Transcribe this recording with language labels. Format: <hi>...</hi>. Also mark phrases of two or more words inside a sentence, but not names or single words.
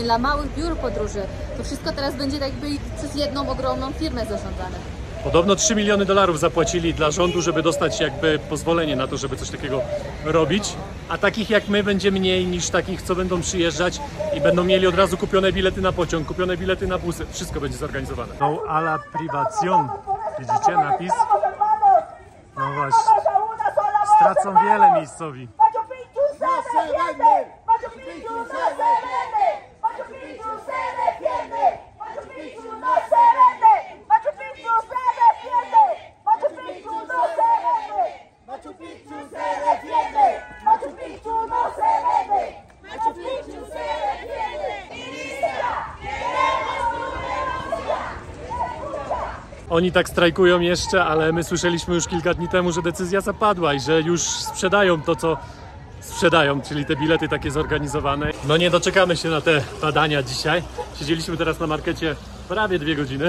<pl>Dla małych biur podróży to wszystko teraz będzie tak jakby przez jedną ogromną firmę zarządzane. Podobno $3 miliony zapłacili dla rządu, żeby dostać jakby pozwolenie na to, żeby coś takiego robić. A takich jak my będzie mniej niż takich, co będą przyjeżdżać i będą mieli od razu kupione bilety na pociąg, kupione bilety na busy. Wszystko będzie zorganizowane.</pl> <es>No a la privación.</es> <pl>Widzicie napis? No właśnie. Stracą wiele miejscowi.</pl> <es>No se vende. Machu Picchu no se vende. Machu Picchu se defiende. Machu Picchu no se vende. Machu Picchu se defiende. Machu Picchu no se vende. Machu Picchu se defiende. Machu Picchu no se vende. Machu Picchu se defiende. Inicia. Queremos tu renuncia.</es> <pl>Oni tak strajkują jeszcze, ale my słyszeliśmy już kilka dni temu, że decyzja zapadła i że już sprzedają to, co sprzedają, czyli te bilety takie zorganizowane. No nie doczekamy się na te badania dzisiaj. Siedzieliśmy teraz na markecie prawie 2 godziny.</pl>